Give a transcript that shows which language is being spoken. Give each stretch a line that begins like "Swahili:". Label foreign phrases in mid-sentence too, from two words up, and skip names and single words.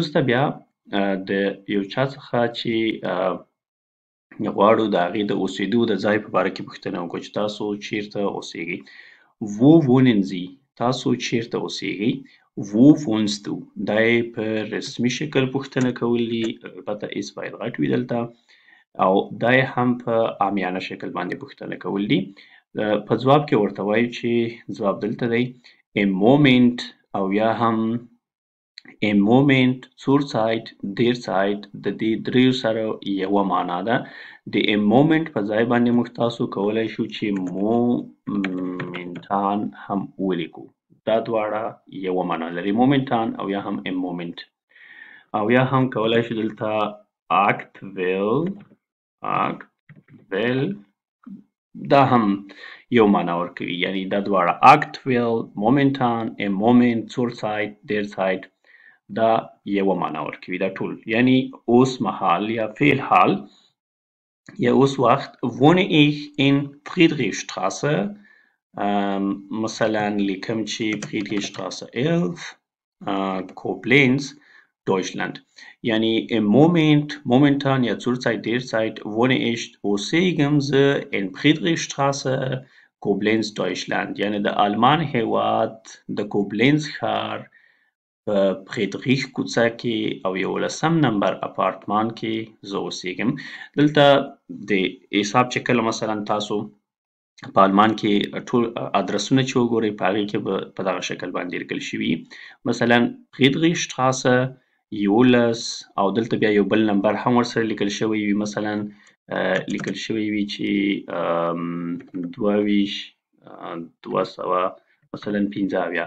Pashto: راځو وروسته بیا د یو چا څخه چې غواړو د هغې د اوسېدو د ځای په باره کې پوښتنه وکړو چې تاسو چیرته اوسېږئ.
German: Wo wohnen Sie؟
Pashto: تاسو چیرته اوسېږئ؟
German: Wo wohnst du؟
Pashto: دا یې په رسمي شکل پوښتنه کول دي، البته اس باید غټ وي دلته، او دا یې هم په عامیانه شکل باندې پوښتنه کول دي. په ځواب کې ورته وایو چې ځواب دلته دی
German: im Moment،
Pashto: او یا هم
German: im Moment، zurzeit، derzeit،
Pashto: د دې دریو سره یوه معنا ده. د
German: im Moment
Pashto: په ځای باندې موږ تاسو کولی شو چې momentan هم ولیکو. دا دواړه یوه معنا لري، momentan او یا هم
German: im Moment.
Pashto: او یا هم کولی شو دلته aktuell دا هم یو معنا ورکوي، یعنی دا دواړه
German: aktuell، momentan، im Moment، zurzeit، derzeit
Pashto: دا یوه معنا ورکوي. دا ټول یعنی اوس مهال یا فعل حال یا اوس وخت.
German: wohne ich in Friedrichstraße،
Pashto: مثلا لیکم چې Friedrichstraße 11، Koblenz، Deutschland.
German: یعنی im Moment، momentan یا zurzeit، derzeit wohne ich،
Pashto: اوسېږم زه in Friedrichstraße، Koblenz، Deutschland. یعنی د آلمان هېواد د کوبلینز ښار په فریدریش کوڅه کې او 11 نمبر اپارتمان کې زه اوسېږم. دلته د حساب چې کله مثلا تاسو په آلمان کې ټول ادرسونه چې وګورئ په هغې کې به په دغه شکل باندې لیکل شوي، مثلا فریدریشټراسه 11، او دلته بیا یو بل نمبر هم ورسره لیکل شوی وي، مثلا لیکل شوی وي چې 22 200 مثلا 15.